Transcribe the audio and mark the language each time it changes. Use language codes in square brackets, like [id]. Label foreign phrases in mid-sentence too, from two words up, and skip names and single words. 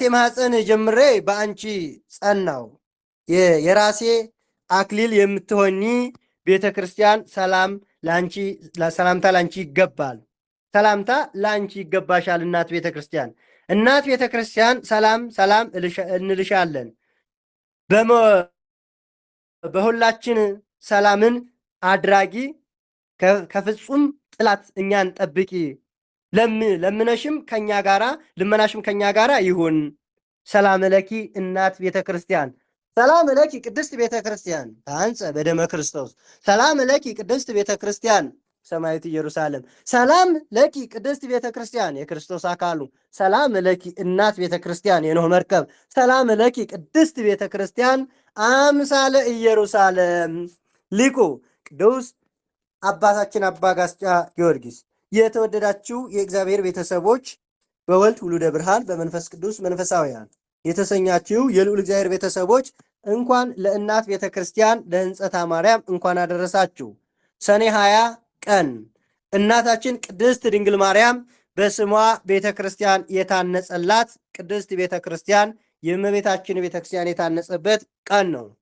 [am] ማኅፀን ጀምሬ በአንቺ ጸናው። የራሴ አክሊል የምትሆኚ ቤተ ክርስቲያን ሰላምታ ላንቺ ይገባል። ሰላምታ ላንቺ ይገባሻል እናት ቤተ ክርስቲያን። እናት ቤተ ክርስቲያን ሰላም ሰላም እንልሻለን። በሁላችን ሰላምን አድራጊ ከፍጹም ጥላት እኛን ጠብቂ። ለምነሽም ከኛ ጋራ ልመናሽም ከኛ ጋራ ይሁን። [gez] ሰላም ለኪ [am] እናት ቤተ ክርስቲያን። [gez] ሰላም ለኪ ቅድስት [am] ቤተ ክርስቲያን [gez] ታንጸ በደመ ክርስቶስ። ሰላም ለኪ ቅድስት [am] ቤተ ክርስቲያን [gez] ሰማያዊት ኢየሩሳሌም። ሰላም ለኪ ቅድስት [am] ቤተ ክርስቲያን የክርስቶስ አካሉ። [gez] ሰላም ለኪ [am] እናት ቤተ ክርስቲያን የኖህ መርከብ። [gez] ሰላም ለኪ ቅድስት [am] ቤተ ክርስቲያን አምሳለ ኢየሩሳሌም። ሊቁ ቅዱስ አባታችን አባ ጋስጫ ጊዮርጊስ። የተወደዳችሁ የእግዚአብሔር ቤተሰቦች በወልድ [gez] ውሉደ ብርሃን [am] በመንፈስ ቅዱስ መንፈሳውያን የተሰኛችሁ የልዑል እግዚአብሔር ቤተሰቦች እንኳን ለእናት ቤተ ክርስቲያን ለሕንጸታ ማርያም እንኳን አደረሳችሁ። ሰኔ 20 ቀን እናታችን ቅድስት ድንግል ማርያም በስሟ ቤተ ክርስቲያን የታነጸላት ቅድስት ቤተ ክርስቲያን የእመቤታችን ቤተ ክርስቲያን የታነጸበት ቀን ነው።